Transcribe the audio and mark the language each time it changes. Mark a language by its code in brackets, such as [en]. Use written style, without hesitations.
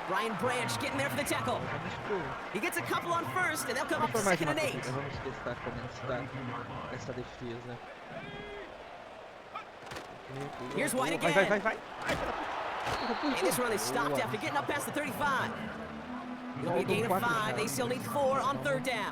[en] Brian Branch getting there for the tackle. He gets a couple on first, and they'll come up to 2nd and 8. [pt] Vamos testar como está essa defesa. [en] Here's White again. [pt] Vai. [en] And this run is stopped after getting up past the 35. It'll be a gain of 5. They still need 4 on 3rd down.